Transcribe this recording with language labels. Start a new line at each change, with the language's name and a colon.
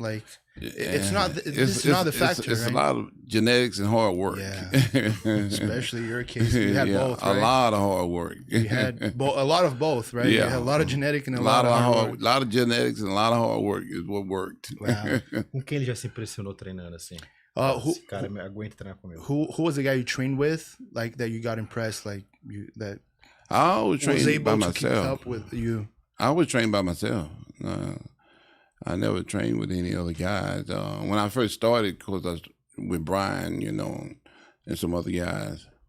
English: Like it's not the factor. It's a lot of genetics and hard work. Yeah, especially your case. You had both, right? A lot of hard work. You had a lot of both, right? Yeah, you had a lot of genetic and a lot of hard work. A lot of genetics and a lot of hard work is what worked. Wow.
Portuguese: Com quem ele já se impressionou treinando assim? Esse cara aguenta treinar comigo.
English: Who was the guy you trained with, like that you got impressed, like that I was trained by myself. To keep up with you. I was trained by myself. I never trained with any other guys. When I first started, of course, I was with Brian, you know, and some other guys.